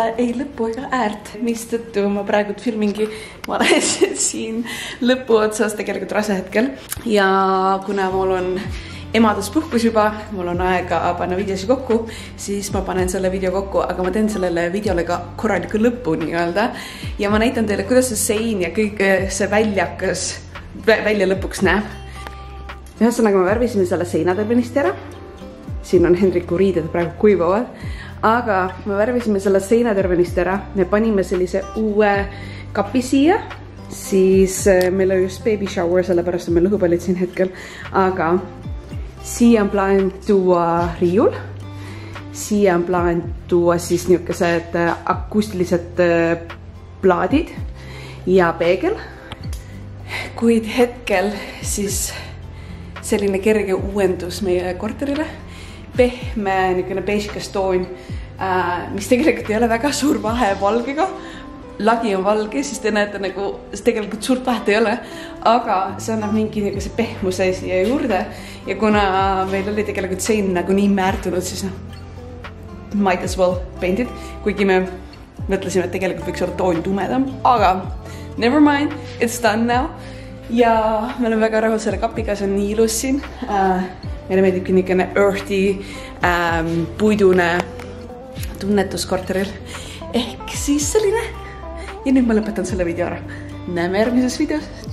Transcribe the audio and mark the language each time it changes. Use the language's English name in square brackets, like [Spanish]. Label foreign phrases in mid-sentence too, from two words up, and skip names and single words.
[Estonian] ei lõppu ega äärt, mistõttu ma praegu filmingi, ma olen siin lõpu otsas tegelikult rase hetkel ja kuna mul on emaduspuhkus juba, mul on aega panna videosi kokku, siis ma panen selle video kokku, aga ma teen sellele videole ka korraliku lõppu nii-öelda ja ma näitan teile, kuidas see sein ja kõik see välja lõpuks näeb. Ühesõnaga, me värvisime selle seinatärvenist ära. Siin on Hendriku riided praegu kuivavad. Aga me värvisime selle seinatärvenist ära. Me panime sellise uue kapi siia. Siis meil on just [English] baby shower, [Estonian] sellepärast on meil lõhupallid siin hetkel. Aga siia on plaan tuua riiul. Siia on plaan tuua siis niisugused akustilised plaadid ja peegel. Kuid hetkel siis selline kerge uuendus meie korterile. Pehme, niisugune beežikas toon, mis tegelikult ei ole väga suur vahe valgega. Lagi on valge, siis te näete nagu, tegelikult suurt vahet ei ole, aga see annab mingi niisuguse pehmuse siia juurde. Ja kuna meil oli tegelikult sein nagu nii määrtunud, siis [English] might as well paint it, [Estonian] kuigi me mõtlesime, et tegelikult võiks olla toon tumedam, aga [English] never mind, it's done now. [Estonian] Ja me oleme väga rahul selle kapiga, see on nii ilus siin. Meile meeldibki niisugune earthy, puidune tunnetus korteril. Ehk siis selline. Ja nüüd ma lõpetan selle video ära. Näeme järgmises videos.